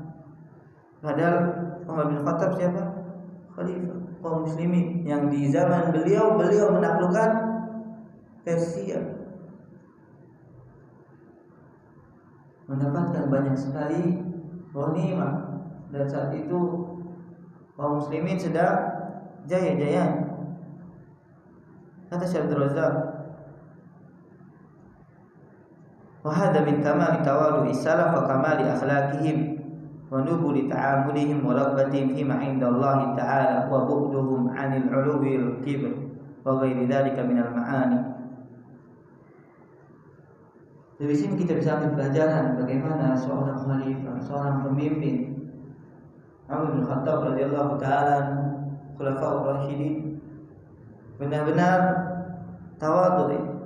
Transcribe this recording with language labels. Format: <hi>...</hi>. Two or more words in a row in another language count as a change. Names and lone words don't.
<id>Padahal Umar bin Khattab siapa? Khalifah kaum muslimin yang di zaman beliau menaklukkan Persia, mendapatkan banyak sekali ghanimah, dan saat itu kaum muslimin sedang jaya-jaya.</id> <ar>Kata Syekh Abdul Razak, وهذا من كمال تواضع السلف وكمال أخلاقهم ونبل تعاملهم ورغبتهم فيما عند الله تعالى وبعدهم عن العلو والكبر وغير ذلك من المعاني.</ar> <id>Dari sini kita bisa ambil pelajaran bagaimana seorang khalifah, seorang pemimpin, Umar bin Khattab</id> <ar>رضي الله تعالى, خلفاء الراشدين,</ar> <id>benar-benar tawadhu.</id>